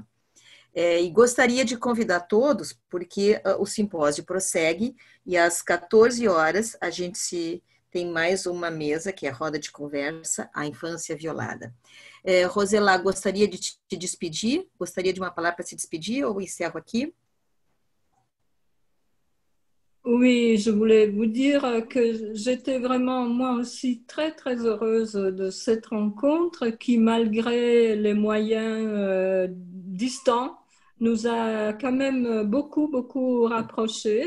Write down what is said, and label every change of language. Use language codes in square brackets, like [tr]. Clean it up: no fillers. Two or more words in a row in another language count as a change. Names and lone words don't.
[pt] E gostaria de convidar todos, porque o simpósio prossegue e às 14 horas a gente tem mais uma mesa, que é a roda de conversa, a infância violada. Rosela, gostaria de te despedir? Gostaria de uma palavra para se despedir ou encerro aqui? [fr] Oui, je voulais vous dire que j'étais vraiment moi aussi très très heureuse de cette rencontre qui, malgré les moyens distants, nous a quand même beaucoup rapprochés.